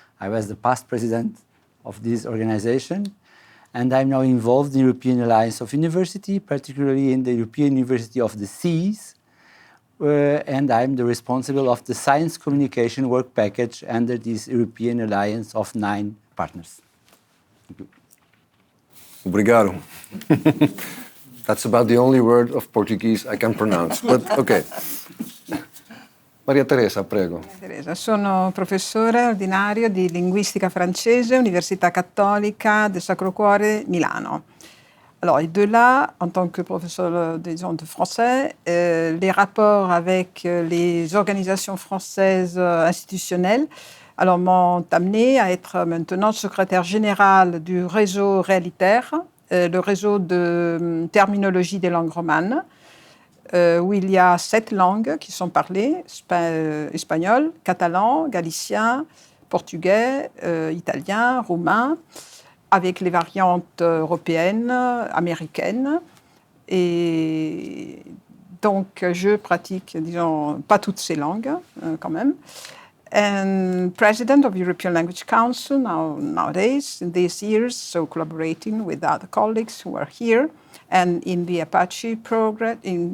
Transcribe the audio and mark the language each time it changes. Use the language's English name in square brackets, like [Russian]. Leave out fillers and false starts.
[English] I was the past president of this organization. And I'm now involved in the European Alliance of University, particularly in the European University of the Seas, and I'm the responsible of the Science Communication Work Package under this European Alliance of 9 partners. Thank you. [Portuguese] Obrigado. [English] That's about the only word of Portuguese I can pronounce, but okay. [Italian] Maria Teresa, prego. Maria Teresa, sono professore ordinario di linguistica francese, Università cattolica del Sacro Cuore, Milano. [French] Alors, et de là, en tant que professeur de français, les rapports avec les organisations françaises institutionnelles m'ont amené à être maintenant secrétaire général du réseau réalitaire, le réseau de terminologie des langues romanes, où il y a 7 langues qui sont parlées, espagnol, catalan, galicien, portugais, italien, roumain, avec les variantes européennes, américaines. Et donc, je pratique, disons, pas toutes ces langues, quand même. [English] And president of European Language Council nowadays, in these years, so collaborating with other colleagues who are here, and in the Apache project.